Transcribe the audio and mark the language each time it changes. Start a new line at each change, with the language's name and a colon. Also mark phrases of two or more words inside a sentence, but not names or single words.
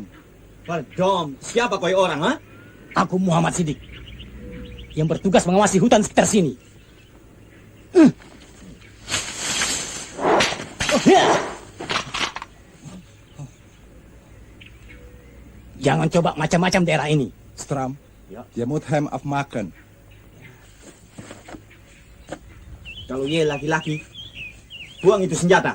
Malay: Dom, siapa kau orang, ha? Aku Muhammad Sidik. Yang bertugas mengawasi hutan sekitar sini. Jangan coba macam-macam daerah ini.
Dutch: Stram, je moet hem afmaken.
Malay: Kalau ia laki-laki, buang itu senjata.